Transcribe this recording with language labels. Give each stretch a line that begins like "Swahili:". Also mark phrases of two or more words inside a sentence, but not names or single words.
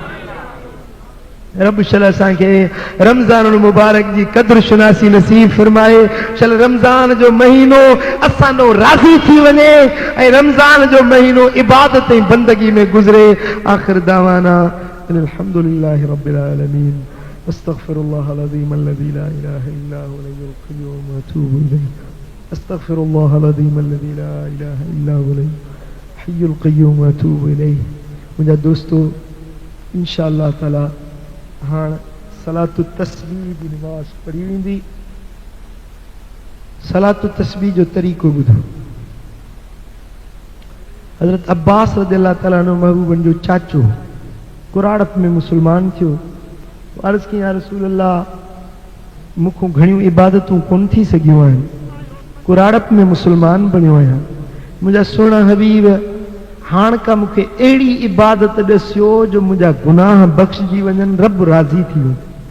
Sindhi: रब शल असांखे रमज़ान मुबारक जी क़द्र शुनासी नसीब फरमाए शल रमज़ान जो महीनो असांजो राज़ी थी वञे ऐं रमज़ान जो महीनो इबादत ऐं बंदगी में गुज़रे आख़िर दावाना
Arabic: الحمد لله رب العالمين أستغفر الله العظيم الذي لا إله إلا هو الحي القيوم وأتوب إليه أستغفر الله العظيم الذي لا إله إلا هو الحي القيوم وأتوب إليه
Sindhi: मुंहिंजा दोस्तों इंशाअल्लाह ताला हाणे सलातु तस्बीह जी नमाज़ पढ़ी वेंदी सलातु तस्बीह जो तरीक़ो ॿुधो हज़रत अब्बास
Arabic: رضي الله تعالى عنه
Sindhi: महबूबन जो चाचो कुराड़प में मुसलमान थियो अर्ज़ कई
Arabic: يا رسول الله
Sindhi: मूंखों घणियूं इबादतूं कोन थी सघियूं आहिनि कुराड़प में मुसलमान बणियो आहियां मुंहिंजा सुहिणा हबीब हाण का मूंखे अहिड़ी इबादत ॾसियो जो मुंहिंजा गुनाह बख़्शजी वञनि रब राज़ी थी वञे